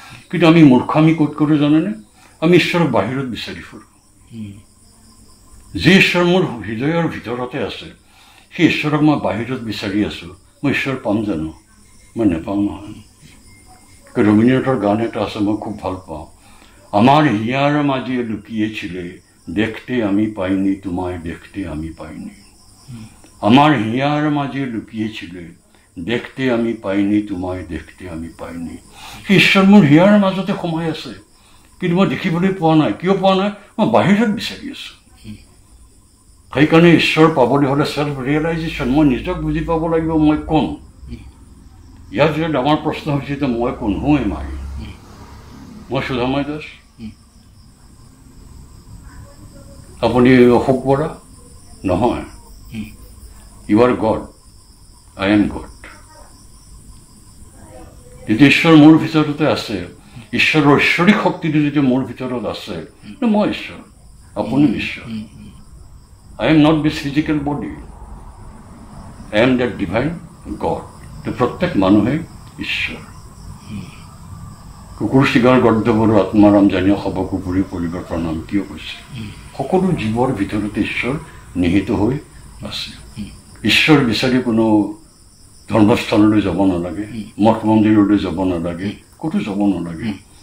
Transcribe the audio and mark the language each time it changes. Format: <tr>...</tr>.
<as>কিন্তু আমি মূৰ্খামি ক'ত কৰোঁ জানেনে? আমি ঈশ্বৰক বাহিৰত বিচাৰি ফুৰোঁ। যি ঈশ্বৰ মোৰ হৃদয়ৰ ভিতৰতে আছে, সেই ঈশ্বৰক মই বাহিৰত বিচাৰি আছোঁ, মই ঈশ্বৰ পাম জানো? মই নেপাওঁ নহয়। ৰবীন্দ্ৰনাথৰ গান এটা আছে, মই খুব ভাল পাওঁ।</as> <bn>আমার হিয়ার মাঝে লুকিয়েছিলে, দেখতে আমি পাইনি তোমায়, দেখতে আমি পাইনি। আমার হিয়ার মাঝে লুকিয়েছিলে, দেখতে আমি পাইনি তোমায়, দেখতে আমি পাইনি।</bn> <as>ঈশ্বৰ মোৰ হিয়াৰ মাজতে সোমাই আছে, কিন্তু মই দেখিবলৈ পোৱা নাই। কিয় পোৱা নাই? মই বাহিৰত বিচাৰি আছো। সেইকাৰণে ঈশ্বৰ পাবলৈ হ'লে চেল্ফ ৰিয়েলাইজেশ্যন, মই নিজক বুজি পাব লাগিব, মই কোন। ইয়াৰ যে ডাঙৰ প্ৰশ্ন হৈছে যে মই কোন,</as> <en>Who am I?</en> <as>মই সুধাময় দাস, আপুনি অশোক বৰা নহয়।</as> <en>You are God, I am God.</en> <as>যেতিয়া ঈশ্বৰ মোৰ ভিতৰতে আছে, ঈশ্বৰৰ ঐশ্বৰিক শক্তিটো যেতিয়া মোৰ ভিতৰত আছে, মই ঈশ্বৰ, আপুনি ঈশ্বৰ।</as> <en>I am not this physical body, I am that divine God.</en> <as>প্ৰত্যেক মানুহে ঈশ্বৰ। কুকুৰ চিগাৰ গৰ্দবৰ আত্মাৰাম জানিও সব কুকুৰী পৰিবৰ প্ৰণাম কিয় কৈছে? সকলো জীৱৰ ভিতৰতে ঈশ্বৰ নিহিত হৈ আছে। ঈশ্বৰ বিচাৰি কোনো ধৰ্মস্থানলৈ যাব নালাগে, মঠ মন্দিৰলৈ যাব নালাগে, ক'তো যাব নালাগে।</as>